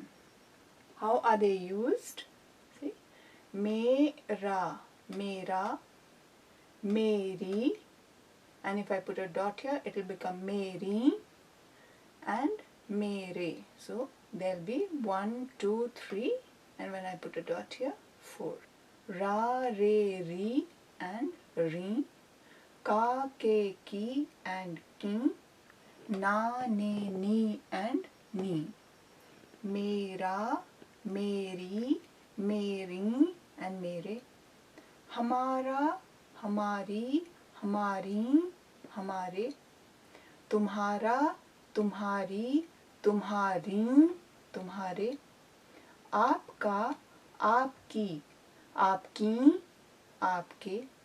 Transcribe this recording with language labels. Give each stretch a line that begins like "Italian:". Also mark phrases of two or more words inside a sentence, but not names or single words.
English: How are they used? See?
Hindi: मेरा, मेरा, मेरी.
English: And if I put a dot here, it will become Meri and Mere. So, there will be 1, 2, 3. And when I put a dot here, 4.
Hindi: रा, रे, री and री. का, के, की and की. ना, ने, नी and नी. मेरा, मेरी, मेरी and मेरे. हमारा, हमारी, हमारी, हमारे. तुम्हारा, तुम्हारी, तुम्हारी, तुम्हारे. आपका, आपकी, आपकी, आपके.